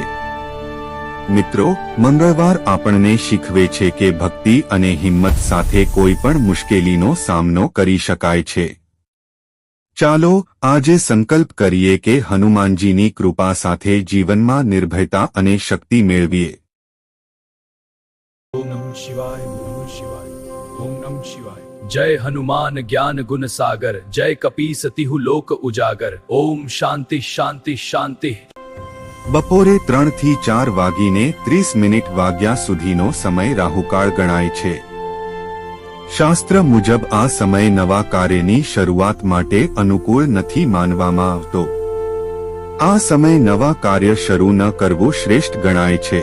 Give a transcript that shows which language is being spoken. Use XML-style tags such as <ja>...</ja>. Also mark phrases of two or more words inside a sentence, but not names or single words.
<gu>મિત્રો, મંગળવાર આપણને શીખવે છે કે ભક્તિ અને હિંમત સાથે કોઈ પણ મુશ્કેલીનો સામનો કરી શકાય છે. ચાલો આજે સંકલ્પ કરીએ કે હનુમાનજીની કૃપા સાથે જીવનમાં નિર્ભયતા અને શક્તિ મેળવીએ.</gu> <sa>ओम नमः शिवाय, ओम नमः शिवाय, ओम नमः शिवाय।</sa> <awa>जय हनुमान ज्ञान गुण सागर, जय कपीस तिहु लोक उजागर।</awa> <sa>ओम शांति शांति शांति।</sa> <gu>બપોરે 3 થી 4 વાગીને 30 મિનિટ વાગ્યા સુધીનો સમય રાહુકાળ ગણાય છે. શાસ્ત્ર મુજબ આ સમય નવા કાર્યની શરૂઆત માટે અનુકૂળ નથી માનવામાં આવતો. આ સમય નવા કાર્ય શરૂ ન કરવું શ્રેષ્ઠ ગણાય છે.</gu>